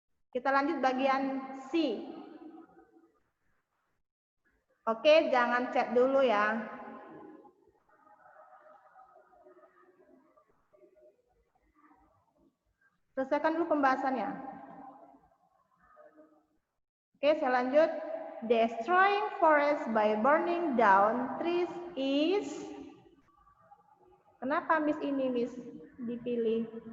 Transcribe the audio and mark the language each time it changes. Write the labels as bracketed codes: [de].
[id] Kita lanjut bagian C. Oke, jangan chat dulu ya. Selesaikan dulu pembahasannya. Oke, saya lanjut. [en] Destroying forest by burning down trees is. [id] Kenapa Miss ini Miss dipilih?